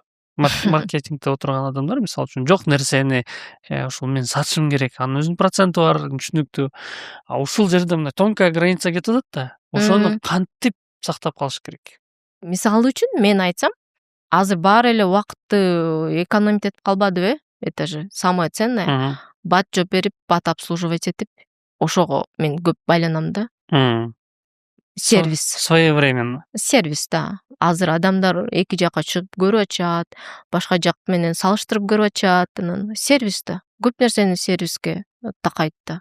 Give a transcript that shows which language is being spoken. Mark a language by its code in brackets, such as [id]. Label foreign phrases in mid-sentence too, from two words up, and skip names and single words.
[ky] Маркетингде отурган адамдар, мисалы үчүн, жок нерсени ушул мен сатышым керек, анын өзүнүн проценти бар, түшүнүктүү. Ушул жерде мындай [ru] тонкая граница [ky] кетип атат да, ошону кантип сактап калыш керек? Мисалы үчүн мен айтсам, азыр баары эле убакытты экономить этип калбадыбы? [ru] Это же самое ценное. [ky] Бат жооп берип, бат обслуживать этип, ошого мен көп байланам да. Сервис. [ru] Своевременно. Сервис, да. [ky] Азыр адамдар эки жакка чыгып көрүп атышат, башка жак менен салыштырып көрүп атышат. Сервис да. Көп нерсени сервиске такайт да.